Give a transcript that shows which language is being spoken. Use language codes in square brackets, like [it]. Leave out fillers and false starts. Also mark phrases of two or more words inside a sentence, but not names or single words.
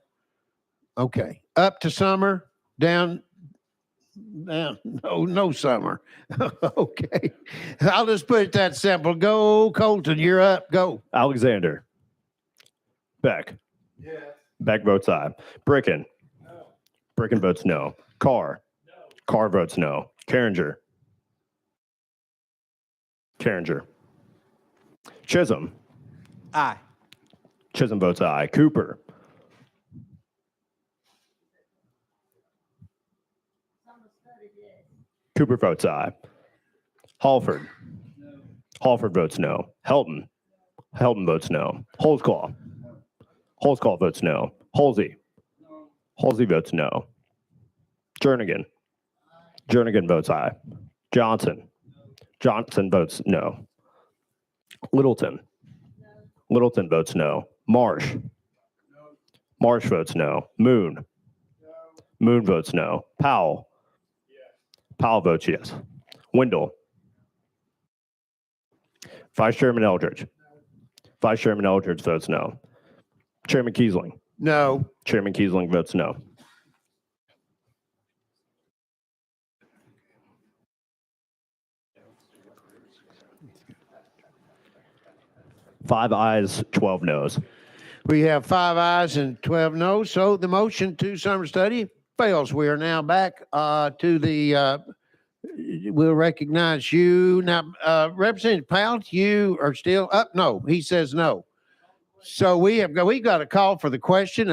[en] Okay. Up to summer, down. No summer. Okay. I'll just put it that simple. Go, Colton, you're up. Go. Alexander. Beck. Yes. Beck votes aye. Bricken. No. Bricken votes no. Carr. No. Carr votes no. Carringer. Carringer. Chisholm. Aye. Chisholm votes aye. Cooper. Cooper votes aye. Halford. No. Halford votes no. Helton. Helton votes no. Holsclaw. Holsclaw votes no. Hulsey. No. Hulsey votes no. Jernigan. Jernigan votes aye. Johnson. Johnson votes no. Littleton. Littleton votes no. Marsh. Marsh votes no. Moon. Moon votes no. Powell. Powell votes yes. Wendell. Vice Chairman Eldridge. Vice Chairman Eldridge votes no. Chairman Kiesling. No. Chairman Kiesling votes no. Five ayes, 12 noes. We have 5 ayes and 12 noes. So the motion to summer study fails. We are now back to the, we'll recognize you. Now, Representative Powell, you are still up? No, he says no. So we got a call for the question.